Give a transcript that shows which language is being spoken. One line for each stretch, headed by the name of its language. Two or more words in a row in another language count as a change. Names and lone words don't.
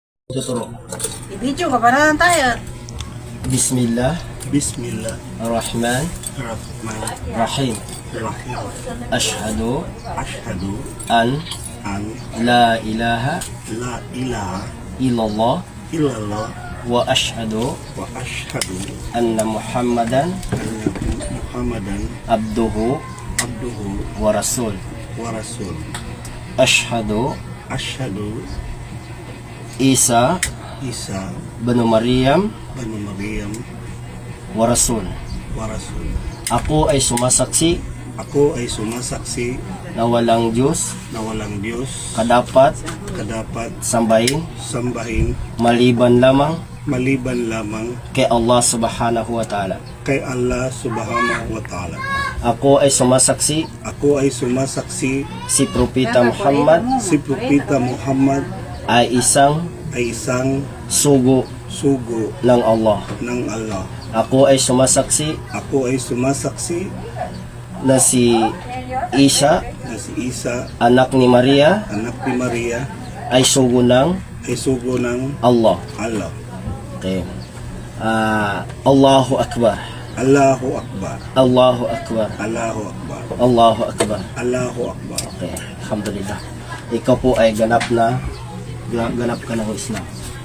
Filipino: Tuturo. I-video ka pa na tayo.
Arabic: Bismillah Bismillah ar-Rahman Rahman Rahim. Rahim. Ashhadu Ashhadu an an لا إله لا إله illallah illallah وأشهد وأشهد أن محمدا أن محمدا abduhu abduhu ورسول. ورسول. Ashhadu Ashhadu Isa Isa bin Maryam bin Maryam ورسول. ورسول.
Filipino: Ako ay sumasaksi Ako ay sumasaksi na walang Diyos na walang Diyos kadapat kadapat sambahin sambahin maliban lamang maliban lamang kay Allah
Arabic: سبحانه وتعالى.
Filipino: kay Allah
Arabic: سبحانه وتعالى.
Filipino: Ako ay sumasaksi Ako ay sumasaksi si Propeta Muhammad si Propeta Muhammad ay isang sugo sugo ng Allah. ng Allah. Ako ay sumasaksi Ako ay sumasaksi na si Isa, na si Isa, anak ni Maria, anak ni Maria, ay sugo ng ay sugo ng Allah. Allah.
Arabic: Okay. الله أكبر. الله أكبر. الله أكبر. الله أكبر. الله أكبر. الله أكبر. Okay. Alhamdulillah.
Filipino: Ikaw po ay ganap ka ng Islam.